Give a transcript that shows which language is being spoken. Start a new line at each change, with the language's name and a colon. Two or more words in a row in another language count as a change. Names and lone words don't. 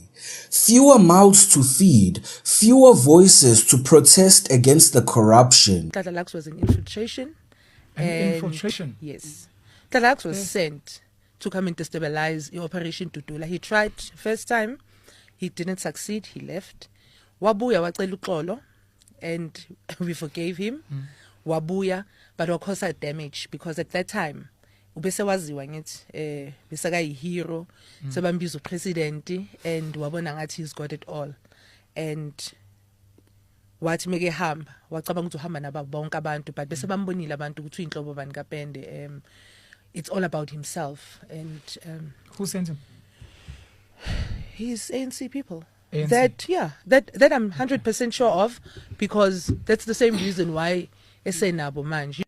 English: Fewer mouths to feed, fewer voices to protest against the corruption. Tlatalax was an infiltration. Infiltration? Yes. Tlatalax was sent to come and destabilize the Operation Tutula. He tried first time, he didn't succeed, he left.
Zulu: Wabuya wacela uxolo,
English: and we forgave him. Wabuya, but of course damage, because at that time,
Zulu: ubese waziwa ngithi besaka hero sebambiza upresident and wabona ngathi
English: he's got it all,
Zulu: and wathi meke hamba wacabanga ukuthi uhamba naba bonke abantu, but bese bambonile abantu ukuthi uyinhlobo bani kaPende.
English: It's all about himself. And who sent him? His ANC people. ANC. That I'm 100% sure of, because that's the same reason why
Zulu: esenabo manje.